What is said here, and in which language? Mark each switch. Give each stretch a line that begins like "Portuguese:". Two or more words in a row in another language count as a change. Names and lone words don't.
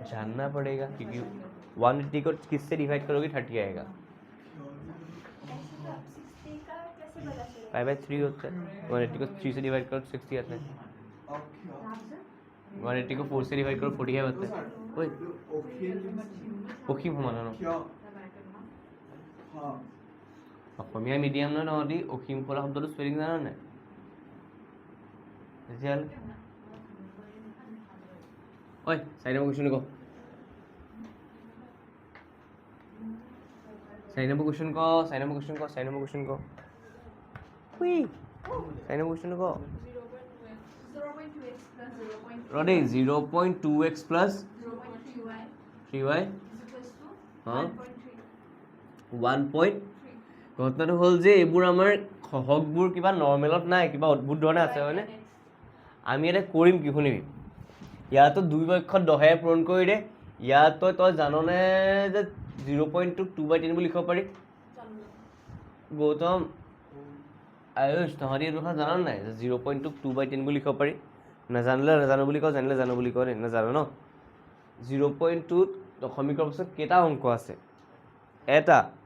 Hindi: जानना पड़ेगा क्योंकि 180 को किससे डिवाइड करोगे 30 आएगा ऐसे तो आप 60 का कैसे पता चलेगा π/3 होता है 180 को 3 से डिवाइड करो 60 आता है 180 को 4 से डिवाइड करो 45 आता है ओए
Assamese: অসীম সমাধান অসমীয়া মিডিয়াম নহয় তহঁতি অসীম ফলা শব্দটো স্পেলিং জানা নাই তেতিয়াহ'লে ঐ 4 নম্বৰ কুৱেশ্যন ক 4 নম্বৰ কুৱেশ্যন ক 4 নম্বৰ কুৱেশ্যন ক 4 নম্বৰ কুৱেশ্যন ক হুই 4 নম্বৰ কুৱেশ্যন ক
English: 0.2x plus 0.3 ৰদে 0.2x plus 0.3y 3y is equals to Huh? 1.3
Assamese: 1 ঘটনাটো হ'ল যে এইবোৰ আমাৰ সহগবোৰ কিবা নৰ্মেলত নাই কিবা অদ্ভুত ধৰণে আছে হয়নে আমি এটা কৰিম কি শুনিবি ইয়াতো দুই পক্ষত 10 পূৰণ কৰি দে ইয়াত তই জাননে যে 0.2 2/10 বুলি লিখিব পাৰি গৌতম আয়ুষ তহঁতি এইটো কথা জান নাই যে 0.2 2/10 বুলি লিখিব পাৰি নাজানিলে নাজানো বুলি কওঁ জানিলে জানো বুলি কওঁ নাজানো ন 0.2 দশমিকৰ পিছত কেইটা অংক আছে এটা